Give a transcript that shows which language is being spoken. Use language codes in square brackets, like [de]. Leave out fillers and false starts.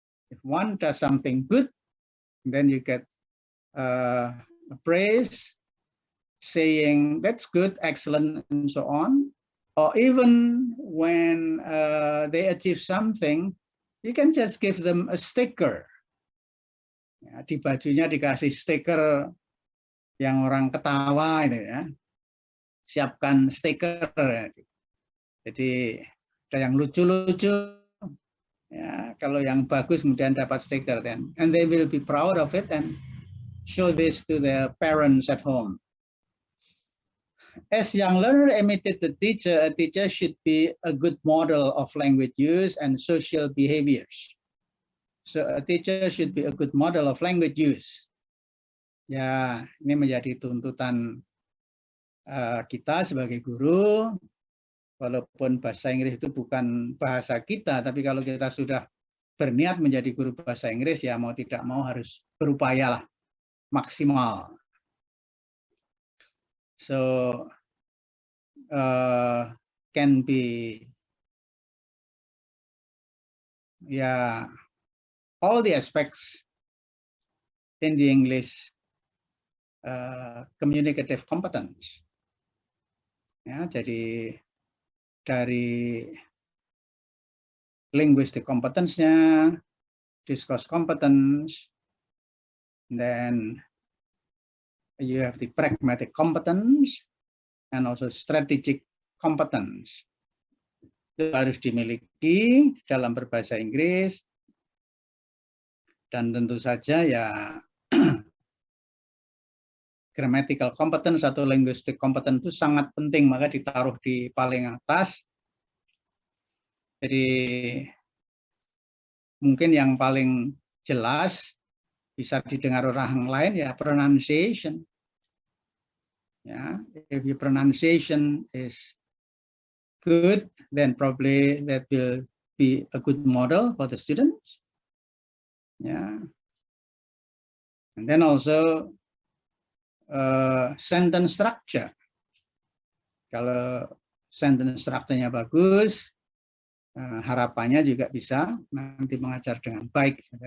[en] If one does something good, then you get a praise, saying that's good, excellent, and so on. Or even when they achieve something, you can just give them a sticker. [id] Ya, di bajunya dikasih stiker yang orang ketawa itu ya. Siapkan stiker. Jadi ada yang lucu-lucu. Ya, kalau yang bagus kemudian dapat stiker, [en] then and they will be proud of it and show this to their parents at home. As young learner imitate the teacher, a teacher should be a good model of language use and social behaviors. So a teacher should be a good model of language use. [id] Ya, ini menjadi tuntutan kita sebagai guru. Walaupun bahasa Inggris itu bukan bahasa kita, tapi kalau kita sudah berniat menjadi guru bahasa Inggris, ya mau tidak mau harus berupayalah maksimal. [en] So can be, yeah, all the aspects in the English communicative competence. [id] Ya, jadi dari [en] linguistic competence-nya, discourse competence, then you have the pragmatic competence, and also strategic competence. [id] Itu harus dimiliki dalam berbahasa Inggris, dan tentu saja ya grammatical competence atau linguistic competence itu sangat penting, maka ditaruh di paling atas. Jadi mungkin yang paling jelas bisa didengar orang lain ya pronunciation. [en] Ya, if your pronunciation is good, then probably that will be a good model for the students. Yeah, and then also sentence structure. [id] Kalau sentence structure-nya bagus, harapannya juga bisa nanti mengajar dengan baik.